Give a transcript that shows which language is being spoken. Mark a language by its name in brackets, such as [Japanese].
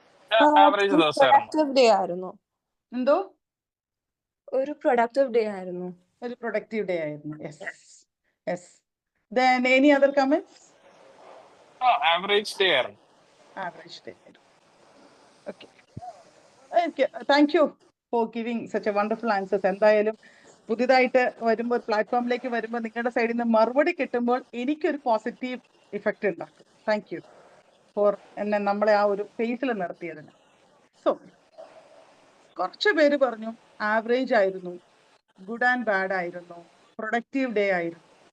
[English] Productive day [Malayalam] ആയിരുന്നു. എന്തോ? ഒരു [English] productive day [Malayalam] ആയിരുന്നു. ഒരു [English] productive day [Malayalam] ആയിരുന്നു. [English] Yes. Then any other comments? Average day [Malayalam] ആയിരുന്നു. [English] Average day. Okay. Thank you for giving such a wonderful answers. [Malayalam] എന്തായാലും പുതിയതായിട്ട് വരുമ്പോൾ പ്ലാറ്റ്ഫോമിലേക്ക് വരുമ്പോൾ നിങ്ങളുടെ സൈഡിൽ നിന്ന് മറുപടി കിട്ടുമ്പോൾ എനിക്കൊരു പോസിറ്റീവ് ഇഫക്റ്റ് ഉണ്ടാക്കും. [English] thank you for [Malayalam] എന്നെ നമ്മളെ ആ ഒരു ഫേസിൽ നിർത്തിയതിന്. സോ കുറച്ച് പേര് പറഞ്ഞു ആവറേജ് ആയിരുന്നു, [English] good and bad [Malayalam] ആയിരുന്നു, പ്രൊഡക്റ്റീവ് ഡേ ആയിരുന്നു.